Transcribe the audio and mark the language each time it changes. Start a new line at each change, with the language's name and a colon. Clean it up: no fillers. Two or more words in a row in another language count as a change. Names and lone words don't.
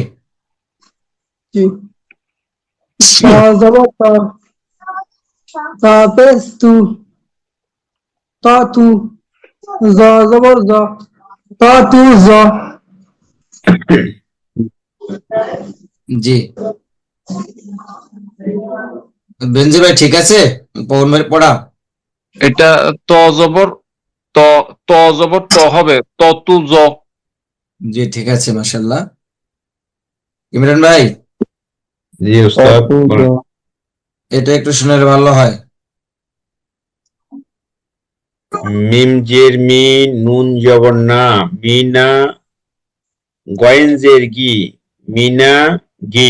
Bangla: জি তা জবর তা, তা পেশ তু, তা তু, জ জবর জ, তা তু জ। জি বেঞ্জি ভাই ঠিক আছে পবন ভাই পড়া? এটা ত জবর ত, ত জবর ত হবে, ত তু জ। জি ঠিক আছে, মাশাআল্লাহ। ইমরান ভাই, জি উস্তাদ বলেন। এটা একটু শুনে ভালো হয়। মিম জের মি, নুন জবর না, মিনা, গয়েন জের গি, মিনা গি।